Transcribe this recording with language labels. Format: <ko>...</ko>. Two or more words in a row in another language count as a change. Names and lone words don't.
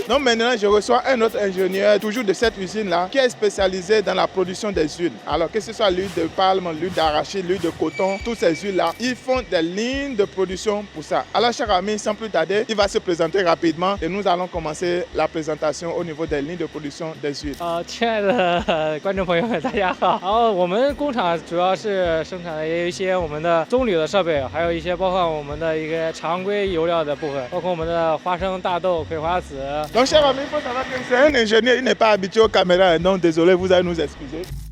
<fr>Donc maintenant, je reçois un autre ingénieur, toujours de cette usine là, qui est spécialisé dans la production des huiles. Alors que ce soit l'huile de palme, l'huile d'arachide, l'huile de coton, toutes ces huiles là, ils font des lignes de production pour ça. Alors chers amis, sans plus tarder, il va se présenter rapidement et nous allons commencer la présentation au niveau des lignes de production des huiles.</fr> <zh>亲爱的观众朋友们，大家好。然后我们工厂主要是生产一些我们的棕榈的设备，还有一些包括我们的一个常规油料的部分，包括我们的花生、大豆、葵花籽。</zh> <fr>Donc, cher ami, il faut savoir que c'est un ingénieur, il n'est pas habitué aux caméras. Donc, désolé, vous allez nous excuser.</fr>